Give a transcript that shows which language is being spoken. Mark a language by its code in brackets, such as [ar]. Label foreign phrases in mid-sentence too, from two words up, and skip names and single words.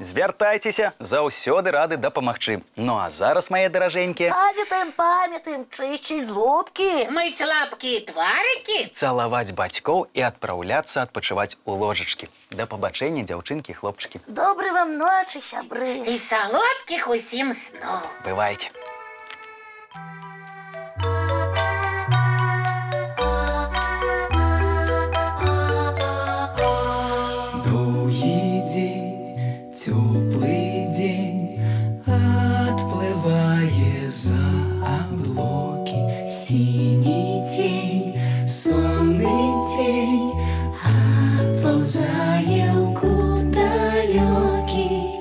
[be] Звяртайцеся, заўсёды рады дапамагчы. Ну а зараз, мае даражэнькія, Памятаем, чысціць зубкі. Мыць лапкі і тварыкі. цалаваць бацькоў і адпраўляцца адпачываць у ложачкі. Да пабачэння, дзяўчынкі і хлопчыкі. Добрай вам ночы, сябры. І салодкіх усім сноў. Бывайце. [ru] Теплый день отплывая за облаки, синий тень, сонный тень отползая в далекий.